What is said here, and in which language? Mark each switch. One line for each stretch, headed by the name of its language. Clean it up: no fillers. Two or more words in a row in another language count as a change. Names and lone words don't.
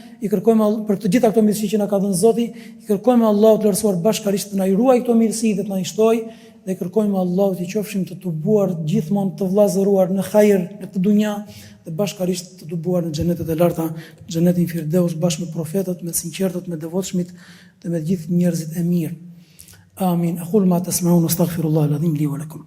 Albanian: I kërkojmë për të gjitha këto mirësi që na ka dhënë Zoti, i kërkojmë Allahut të lartësuar bashkërisht të na ruajë këto mirësi dhe të na shtojë. Dhe kërkojmë Allahut të qofshim të tubuar gjithmonë të vllazëruar në hajër në këtë dunja dhe bashkërisht të tubuar në xhenetet e larta, xhenetin Firdeus bashkë me profetët, me sinqertët, me devotshmit dhe me gjithë njerëzit e mirë. Amin.
Arabic: أقول ما تسمعون أستغفر الله العظيم لي ولكم.